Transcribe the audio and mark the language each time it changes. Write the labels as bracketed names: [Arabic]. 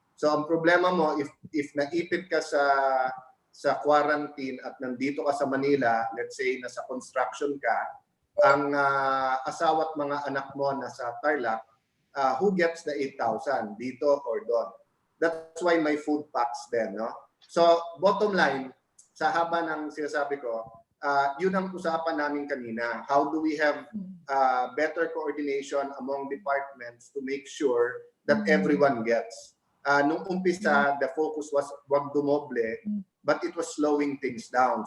[Filipino] So ang problema mo, if naipit ka sa quarantine at nandito ka sa Manila, let's say nasa construction ka, ang asawa at mga anak mo nasa Tarlac, [English] who gets the 8,000 [Filipino] dito or doon? [English] That's why my food packs then, no? [Filipino] So bottom line, sa haba ng sinasabi ko, yun ang usapan namin kanina. [English] How do we have better coordination among departments to make sure that everyone gets? [Filipino] Nung umpisa, [English] the focus was [Filipino] wag dumoble, [English] but it was slowing things down.